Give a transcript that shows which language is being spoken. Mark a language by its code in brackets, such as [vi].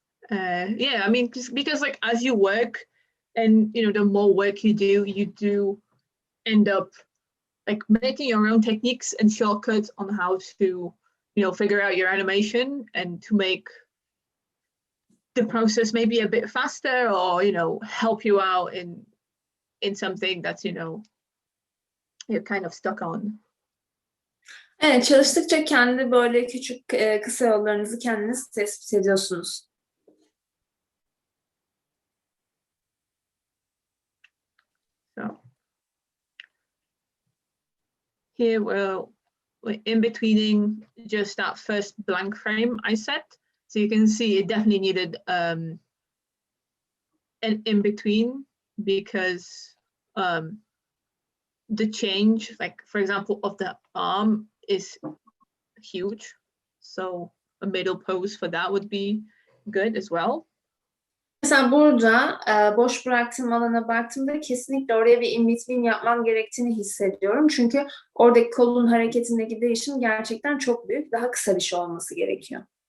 [en] Yeah, I mean, because like as you work and, you know, the more work you do end up like making your own techniques and shortcuts on how to, you know, figure out your animation and to make the process maybe a bit faster, or, you know, help you out in something that's, you know, you're kind of stuck on. [tr] Evet, çalıştıkça kendi böyle küçük kısa yollarınızı kendiniz tespit ediyorsunuz. [en] So here we're in betweening just that first blank frame I set. So you can see it definitely needed an in between, because the change, like for example, of the arm is huge. So a middle pose for that would be good as well. [tr] Mesela burada boş bıraktığım alana baktığımda kesinlikle oraya bir in-between yapmam gerektiğini hissediyorum. Çünkü oradaki kolun hareketindeki değişim gerçekten çok büyük. Daha kısa bir şey olması gerekiyor.